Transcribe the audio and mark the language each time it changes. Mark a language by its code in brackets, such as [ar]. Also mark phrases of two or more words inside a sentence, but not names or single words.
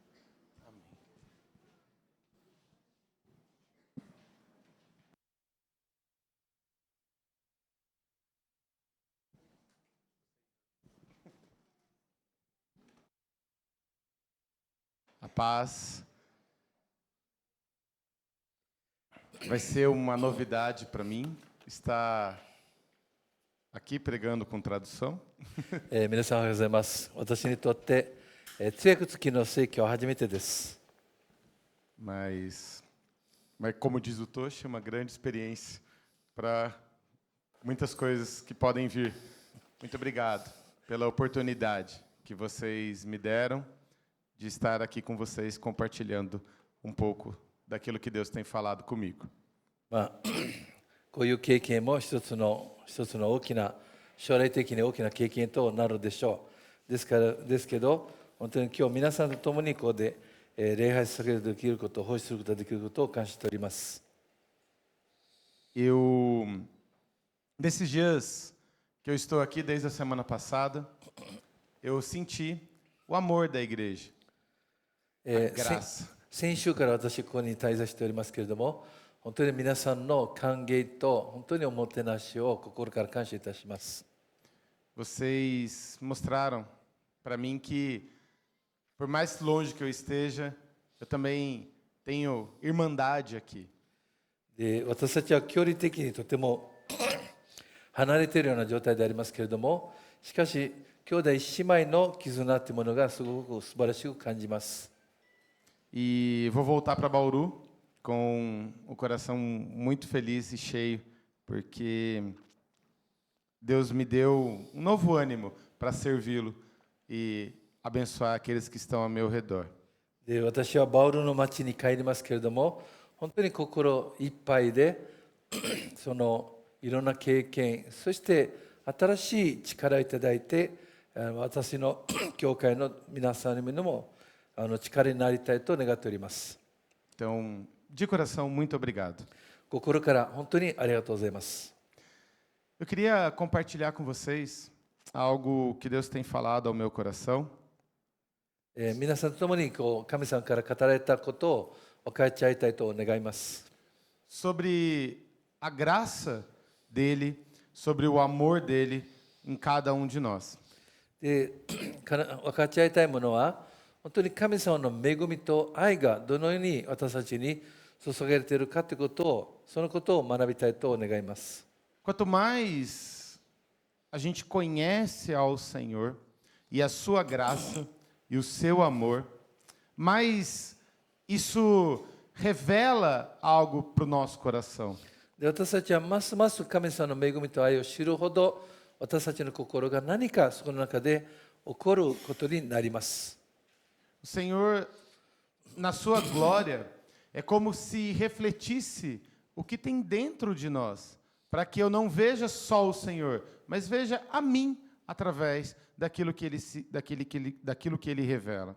[pt] A paz. Vai ser uma novidade para mim estar aqui pregando com tradução. [ja] 皆さんおはようございます。私にとって、通訳付きの説教は初めてです。 [pt] Mas como diz o Toshi, é uma grande experiência para muitas coisas que podem vir. Muito obrigado pela oportunidade que vocês me deram de estar aqui com vocês compartilhando um pouco daquilo que Deus tem falado comigo. [ja] こういう経験も一つの大きな将来的に大きな経験となるでしょう。ですけど本当に今日皆さんと共にここで礼拝させることができること、奉仕することができることを感謝しております。 [pt] Nesses dias que eu estou aqui desde a semana passada, eu senti o amor da igreja. [ja] 先週から私ここに滞在しておりますけれども、本当に皆さんの歓迎と本当におもてなしを心から感謝いたします。 [pt] Vocês mostraram para mim que, por mais longe que eu esteja, eu também tenho irmandade aqui. [ja] で、私たちは距離的にとても離れているような状態でありますけれども、しかし兄弟姉妹の絆というものがすごく素晴らしく感じます。 [pt] E vou voltar para Bauru com o coração muito feliz e cheio, porque Deus me deu um novo ânimo para servi-lo e abençoar aqueles que estão ao meu redor. [ja] で、私はバウルの町に帰りますけれども、本当に心いっぱいで、そのいろんな経験、そして新しい力をいただいて、私の教会の皆さんにも力になりたいと願っております。 [pt] Então, de coração, muito obrigado. [ja] 心から本当にありがとうございます。 [pt] Eu queria compartilhar com vocês algo que Deus tem falado ao meu coração. [ja] 皆さんと共に神様から語られたことを分かち合いたいと願います。 [pt] Sobre a graça dele, sobre o amor dele em cada um de nós. [ja] で、分かち合いたいものは、本当に神様の恵みと愛がどのように私たちに注がれているかということを、そのことを学びたいと願います。 [pt] Quanto mais a gente conhece ao Senhor e a sua graça e o seu amor, mais isso revela algo para o nosso coração. [ja] で、私たちはますます神様の恵みと愛を知るほど、私たちの心が何かそこの中で起こることになります。 [pt] O Senhor, na sua glória, é como se refletisse o que tem dentro de nós, para que eu não veja só o Senhor, mas veja a mim através daquilo que ele revela.